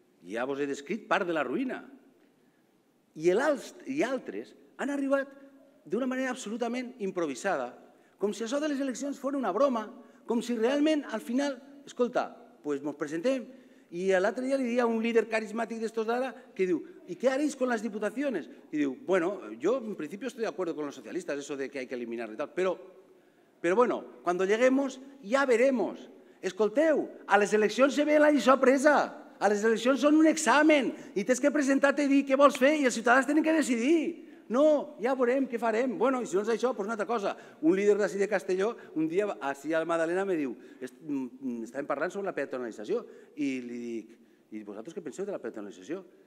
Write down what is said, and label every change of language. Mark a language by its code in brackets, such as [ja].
[ca] Ja vos he descrit part de la ruïna. I altres han arribat d'una manera absolutament improvisada, com si això de les eleccions fos una broma, com si realment al final, escolta, doncs ens presentem, i l'altre dia li deia a un líder carismàtic d'estos d'ara que diu, [es] ¿y qué haréis con las diputaciones? Y diu, bueno, yo en principio estoy de acuerdo con los socialistas, eso de que hay que eliminar y tal, pero bueno, cuando lleguemos ya veremos. [ca] Escolteu, a les eleccions se ve la lliçó presa. A les eleccions són un examen i tens que presentar-te i dir què vols fer i els ciutadans tenen que decidir. No, ja veurem què farem. Bueno, i si no és això, doncs una altra cosa. Un líder d'ací de Castelló, un dia, així a la Madalena, me diu, estàvem parlant sobre la peatonalització i li dic, i vosaltres què penseu de la peatonalització?